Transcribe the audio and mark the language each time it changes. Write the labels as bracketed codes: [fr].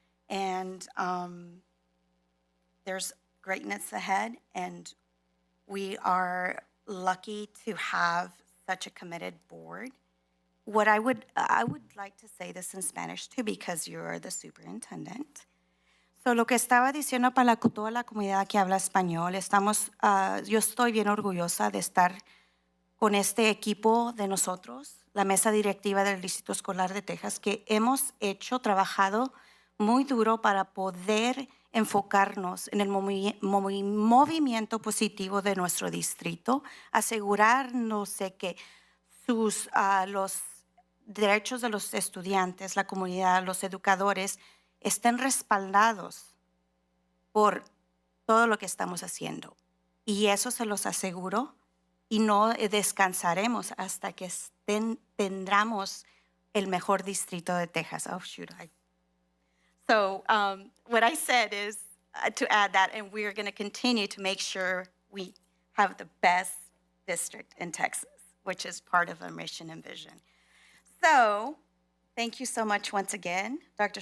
[en] And there's greatness ahead, and we are lucky to have such a committed board. I would like to say this in Spanish too, because you're the superintendent. So, [es] lo que estaba diciendo para toda la comunidad que habla español, yo estoy bien orgullosa de estar con este equipo de nosotros, la mesa directiva del Distrito Escolar de Texas, que hemos trabajado muy duro para poder enfocarnos en el movimiento positivo de nuestro distrito, asegurarnos de que los derechos de los estudiantes, la comunidad, los educadores estén respaldados por todo lo que estamos haciendo. Y eso se los aseguro, y no descansaremos hasta que tendremos el mejor distrito de Texas. [en] Oh, shoot. So what I said is to add that, and we're going to continue to make sure we have the best district in Texas, which is part of our mission and vision. So thank you so much once again, Dr.